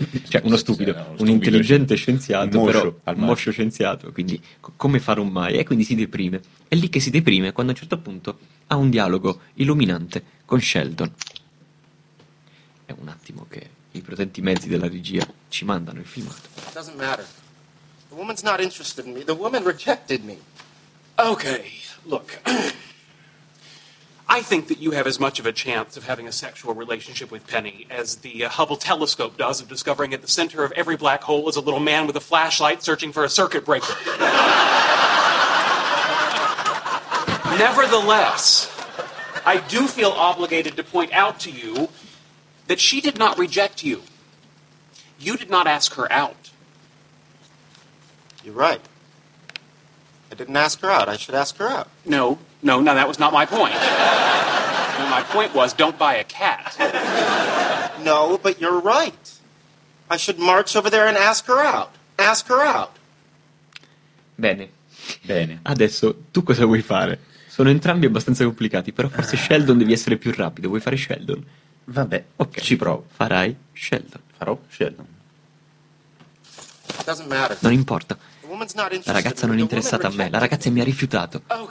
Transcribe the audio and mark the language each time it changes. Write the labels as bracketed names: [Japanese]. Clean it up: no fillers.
[Italian] Cioè uno stupido, un intelligente scienziato, però al moscio scienziato, quindi come farò mai? E quindi si deprime. È lì che si deprime quando a un certo punto ha un dialogo illuminante con Sheldon. È un attimo che... i protetti mezzi della regia ci mandano il filmato. [English] It doesn't matter. The woman's not interested in me. The woman rejected me. Okay, look. I think that you have as much of a chance of having a sexual relationship with Penny as the Hubble telescope does of discovering at the center of every black hole is a little man with a flashlight searching for a circuit breaker. Nevertheless, I do feel obligated to point out to you that she did not reject you. You did not ask her out. You're right. I didn't ask her out. I should ask her out. No, that was not my point. No, my point was, don't buy a cat. No, but you're right. I should march over there and ask her out. Ask her out. [Italian] Bene. Bene. Adesso, tu cosa vuoi fare? Sono entrambi abbastanza complicati, però forse Sheldon devi essere più rapido. Vuoi fare Sheldon? Vabbè, ok, ci provo. Farai Sheldon. Farò Sheldon. Non importa. La ragazza non è interessata a me. La ragazza mi ha rifiutato.